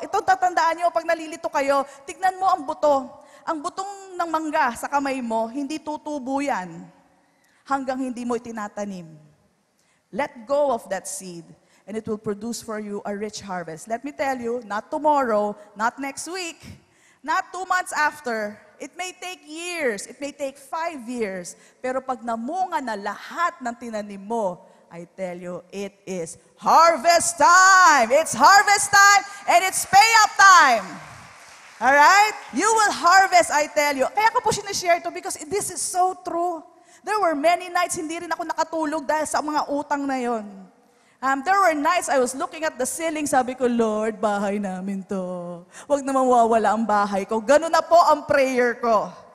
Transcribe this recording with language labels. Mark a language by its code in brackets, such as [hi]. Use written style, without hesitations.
[tl] Ito tatandaan niyo, pag nalilito kayo, tignan mo ang buto. Ang butong ng mangga sa kamay mo, hindi tutubo yan hanggang hindi mo itinatanim. [en] Let go of that seed, and it will produce for you a rich harvest. Let me tell you, not tomorrow, not next week, not 2 months after. It may take years. It may take 5 years. [tl] Pero pag namunga na lahat ng tinanim mo, [en] I tell you, it is harvest time. It's harvest time and it's payout time. Alright? You will harvest, I tell you. [tl] Kaya ko po sinishare ito [en] because this is so true. There were many nights [tl] hindi rin ako nakatulog dahil sa mga utang na yon. [en] There were nights I was looking at the ceiling, [tl] sabi ko, Lord, bahay namin to. Huwag na mawawala ang bahay ko. Ganun na po ang prayer ko.